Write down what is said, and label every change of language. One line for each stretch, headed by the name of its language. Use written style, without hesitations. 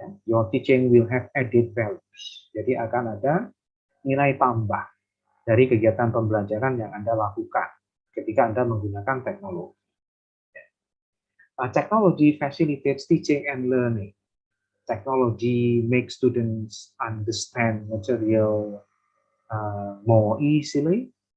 English: Your teaching will have added values.
Indonesian: Jadi akan ada nilai tambah dari kegiatan pembelajaran yang Anda lakukan ketika Anda menggunakan teknologi.
English: Technology facilitates teaching and learning. Technology makes students understand material more easily.